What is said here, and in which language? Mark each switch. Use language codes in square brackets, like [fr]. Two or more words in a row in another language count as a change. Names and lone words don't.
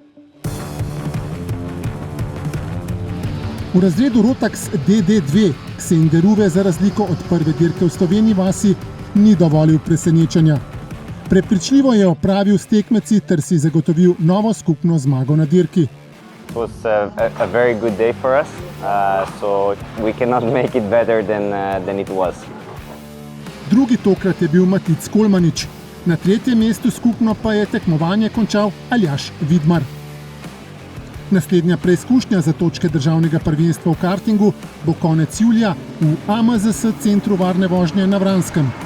[sl] V razredu Rotax DD2 Ksenderuve za razliko od prve dirke v Sloveniji vasi ni dovolil presenečenja. Prepričljivo je opravil s tekmeci ter si zagotovil novo skupno zmago na dirki. [en] It was a very good day for us, so we cannot make it better than it was. [sl] Drugi tokrat je bil Matic Kolmanič, na tretjem mestu skupno pa je tekmovanje končal Aljaž Vidmar. Naslednja preizkušnja za točke državnega prvenstva v kartingu bo konec julija v AMZS centru varne vožnje na Vranskem.